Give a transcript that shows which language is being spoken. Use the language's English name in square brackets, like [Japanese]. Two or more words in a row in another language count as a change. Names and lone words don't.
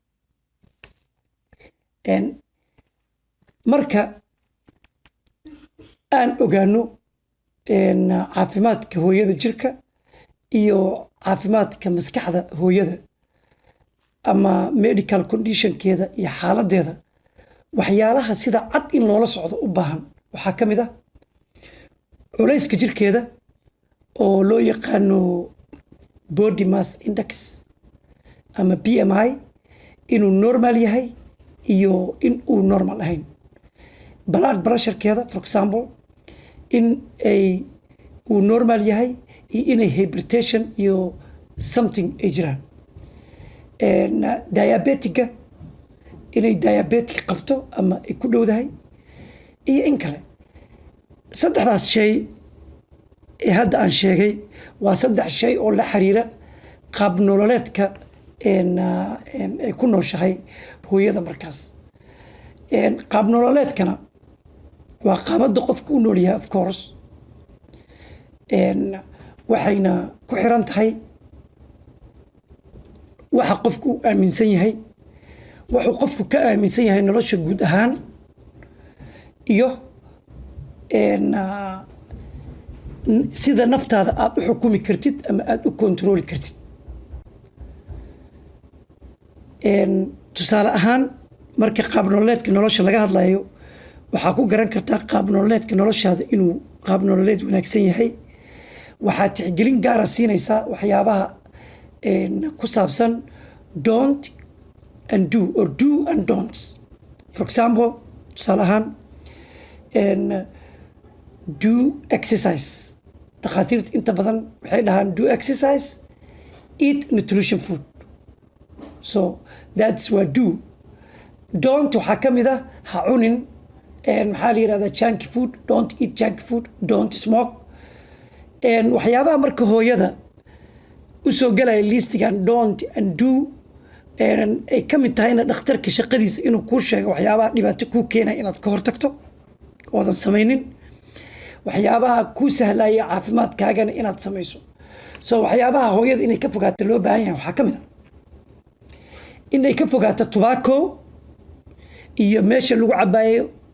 [Somali] marka aan ogaano caafimaadka hooyada jirka iyo caafimaadka maskaxda hooyada, ama medical conditionkeeda iyo xaaladeeda, waxyaalaha sida cad in loola socdo u baahan waxaa ka mid ah culayska jirkeeda oo loo yaqaano [English] body mass index [Somali] ama BMI, inuu normal yahay iyo in uu normal ahayn. blood pressurekeeda, [English] for example, [Somali] in uu normal yahay iyo inay hypertension iyo something ay jiraan. diabetiga, inay diabetic qabto ama ay ku dhowdahay, iyo in kale. 3daas shay ee hadda aan sheegay waa 3 shay oo la xiriira qaab nololeedka ay ku nooshahay hooyada markaas. qaab nololeedkana waa qaabada qofka u nool yahay, [English] of course, [Somali] waxayna ku xiran tahay waxa qofku uu aaminsan yahay, wuxuu qofku ka aaminsan yahay nolosha guud ahaan, iyo sida naftaada aad u xukumi kartid ama aad u kontrooli kartid. tusaale ahaan, marka qaab nololeedka nolosha laga hadlayo, waxaa ku garan kartaa qaab nololeedka noloshaada inuu qaab nololeed wanaagsan yahay. waxaa tixgelin gaara siinaysaa waxyaabaha ku saabsan [English] don't and do, or do and don'ts. for example [Somali] tusaale ahaan [English] do exercise [Somali] dhakhaatiirta inta badan waxay dhahaan [English] do exercise eat nutrition food so that's what don't [Somali] waxaa ka mid ah ha cunin maxaa la yidhahdaa [English] junky food don't eat junky food don't smoke [Somali] waxyaabaha marka hooyada usoo galaya listigan [English] don't and do [Somali] ay ka mid tahayna dhakhtarka shaqadiisa inuu kuu sheego waxyaabaha dhibaato kuu keenaya inaad ka hortagto oodan samaynin waxyaabaha kuu sahlaya caafimaadkaagana inaad samayso so waxyaabaha hooyada inay ka fogaato loo baahan yahay waxaa ka mid a inay ka fogaato tobacco iyo meesha lagu cabaayo